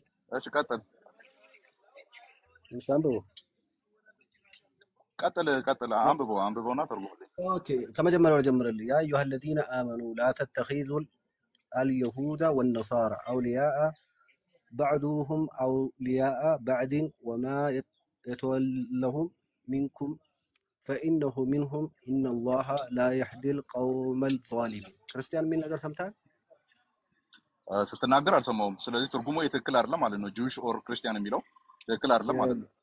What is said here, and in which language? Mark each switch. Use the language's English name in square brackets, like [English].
[Amharic] እሺ ቀጥል ቀጥል አንብበውና ተርጉምልኝ ኦኬ ከመጀመሪያው ጀምርልኝ [Arabic] يا أيها الذين آمنوا لا تتخذوا اليهود والنصارى أولياء بعضهم أولياء بعض وما يتولهم منكم فإنه منهم إن الله لا يهدي القوم الظالمين [Amharic] ክርስቲያን ምን ነገር ሰምታል ስትናገር አልሰማውም ስለዚህ ትርጉሙ የትክክል አይደለም ማለት ነው [English] ጁዊሽ ኦር ክርስቲያን [Amharic] የሚለው ትክክል አይደለም ማለት ነው